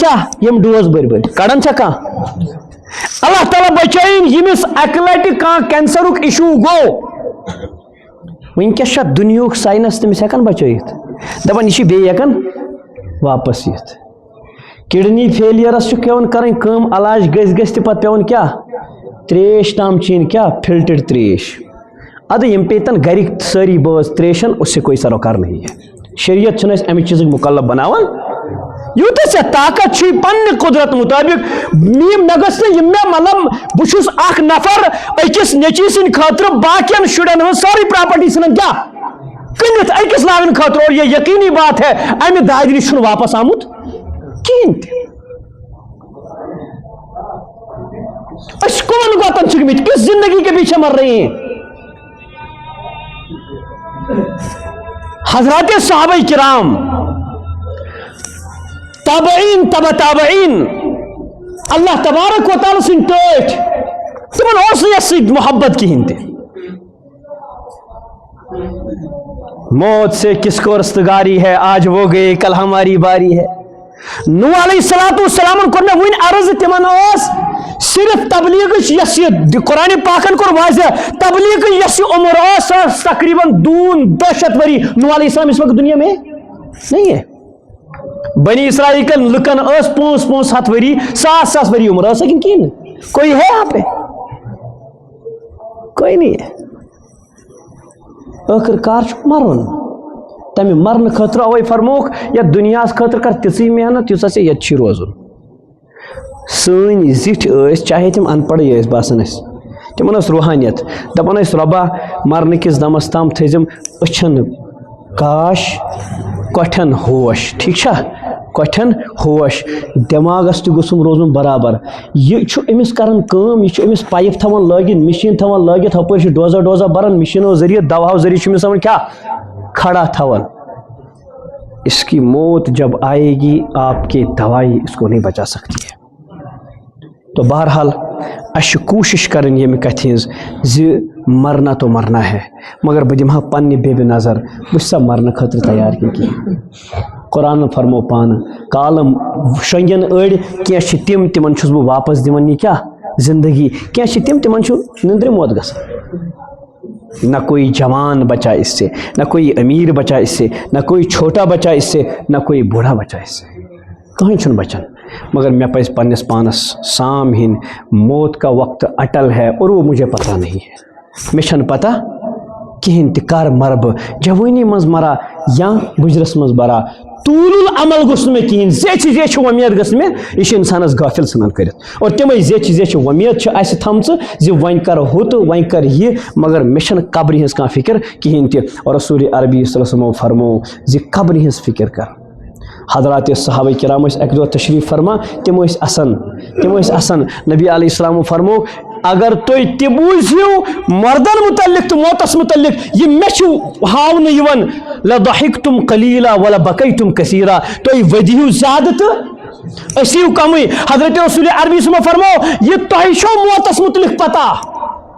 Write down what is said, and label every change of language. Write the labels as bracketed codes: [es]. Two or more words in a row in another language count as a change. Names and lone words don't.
[ks] کیٛاہ یِم ڈوز بٔرۍ کڑان چھا کانٛہہ اللہ تعالیٰ بچٲیِن ییٚمِس اکہِ لٹہِ کانٛہہ کینسرُک اِشوٗ گوٚو وٕنکیٚس چھا دُنیہُک ساینس تٔمِس ہٮ۪کان بچٲیِتھ دپان یہِ چھِ بیٚیہِ ہٮ۪کان واپس یِتھ کِڈنی فیلیرس چھُ پیوان کرٕنۍ کٲم علاج گژھِ تہِ پتہٕ پیوان کیٛاہ تریش تام چیٚنۍ کیٛاہ فلٹرڈ تریش ادٕ یِم پیتن گرِکۍ سٲری بٲژ تریشن [ur] اس سے کوئی سروکار نہیں ہے [ks] شریعت چھنہٕ أسۍ امہِ چیٖزٕکۍ مُکلف بناوان یوٗتاہ ژےٚ طاقت چھُے پننہِ قُدرت مُطٲبق مےٚ گٔژھ نہٕ یِم مےٚ مطلب بہٕ چھُس اکھ نفر أکِس نیٚچوۍ سٕنٛدِ خٲطرٕ باقین شُرٮ۪ن ہٕنٛز سٲرٕے پراپرٹی ژھٕنان کیٛاہ کٕنِتھ أکِس لاگنہٕ خٲطرٕ [ur] اور یہ یقینی بات ہے [ks] امہِ دادِ نِش چھُنہٕ واپس آمُت کِہیٖنۍ تہِ أسۍ کٕمن گۄتن چھِ گٔمٕتۍ کِس [ur] زندگی کے پیچھے مر رہے ہیں [ks] حضرات صحابہ کرام تابعین تبع تابعین اللہ تبارک و تعالیٰ سن ٹٲٹھۍ تمن اوس نہٕ یتھ سۭتۍ محبت کِہیٖنۍ تہِ [ur] موت سے کس کو رستگاری ہے آج وہ گئے کل ہماری باری ہے نوح علیہ الصلوۃ والسلام [ks] کوٚر مےٚ وٕنۍ عرض تِمن اوس صرف تبلیغٕچ یۄس یہِ قرآنِ پاکن کوٚر واضح تبلیغٕچ یۄس یہِ عمر ٲس سۄ ٲس تقریٖباً 200 ؤری نوح علیہ السلام [ur] اس وقت دنیا میں نہیں ہے [ks] بنی اسرائیل کن لکن ٲس 500 ؤری 100 ؤری عمر ٲس لیکن کِہیٖنۍ نہٕ [ur] کوئی ہے یہاں پہ کوئی نہیں ہے [ks] ٲخر کار چھُ مرُن تمہِ مرنہٕ خٲطرٕ اوے فرموکھ یتھ دُنیاہس خٲطرٕ کر تِژٕے محنت یُس ژےٚ ییٚتہِ چھُے روزُن سٲنۍ زِٹھۍ ٲسۍ چاہے تِم ان پڑھٕے ٲسۍ باسان ٲسۍ تِمن ٲس روحانیت دپان ٲسۍ رۄبا مرنہٕ کِس دمس تام تھٲیزٮ۪م أچھن کاش کۄٹھٮ۪ن ہوش ٹھیٖک چھا کۄٹھٮ۪ن ہوش دٮ۪ماغس تہِ گوٚژھُم روزُن برابر یہِ چھُ أمِس کران کٲم یہِ چھُ أمِس پایپ تھاوان لٲگِتھ مِشیٖن تھاوان لٲگِتھ ہُپٲرۍ چھُ ڈوزا بران مِشیٖنو ذٔریعہٕ دواہو ذٔریعہٕ چھُ أمِس تھاوان کیٛاہ کھڑا تھاوان [ur] اس کی موت جب آئے گی آپ کی دوائی اس کو نہیں بچا سکتی ہے تو بہرحال [ks] اَسہِ چھِ کوٗشِش کَرٕنۍ ییٚمہِ کَتھِ ہِنٛز زِ مرنا [ur] تو مرنا ہے [ks] مگر بہٕ دِمہٕ ہا پننہِ بیبہِ نظر بہٕ چھُس سا مرنہٕ خٲطرٕ تیار کینٛہہ قرآنن فرمو پانہٕ کالم شۄنٛگن أڑۍ کینٛہہ چھِ تِم تِمن چھُس بہٕ واپس دِوان یہِ کیٛاہ زندگی کینٛہہ چھِ تِم تِمن چھُ نِندرِ موت گژھان [ur] نہ کوئی جوان بچا اس سے نہ کوئی امیر بچا اس سے نہ کوئی چھوٹا بچا اس سے نہ کوئی بوڑھا بچا اس سے [ks] کہیں چھُنہٕ بچان مگر مےٚ پزِ پننِس پانس سام ہِنۍ [ur] موت کا وقت اٹل ہے اور وہ مجھے پتہ نہیں ہے [ks] مےٚ چھنہٕ پتہ کِہیٖنۍ تہِ کر مرٕ بہٕ جوٲنی منٛز مرا یا بُجرس منٛز برا طوٗل العمل گوٚژھ نہٕ مےٚ کِہیٖنۍ زیچھِ زیچھِ وۄمید گٔژھ مےٚ یہِ چھُ انسانس غٲفِل ژھٕنان کٔرِتھ اور تِمے زیچھِ زیچھِ وۄمید چھِ اسہِ تھٲمژٕ زِ وۄنۍ کرٕ ہُہ تہٕ وۄنۍ کرٕ یہِ مگر مےٚ چھنہٕ قبرِ ہٕنٛز کانٛہہ فِکر کِہیٖنۍ تہِ اور رسول عربی صلی اللہ علیہ وسلم فرمو زِ قبرِ ہٕنٛز فِکر کر حضرات صحابہ کرام ٲسۍ اکہِ دۄہ تشریٖف فرما تِم ٲسۍ اَسان نبی علیہ السلامو فرمو اگر تُہۍ تہِ بوٗزِو مردن متعلق تہٕ موتس متعلق یہِ مےٚ چھُ ہاونہٕ یِوان [ar] لضحکتم قلیلا ولبکیتم کثیرا [ks] تُہۍ ؤدِہِو زیادٕ تہٕ أسۍ یِیِو کمٕے حضرت رسول عربی صلی فرمو یہِ تۄہہِ چھو موتس متعلق پتہ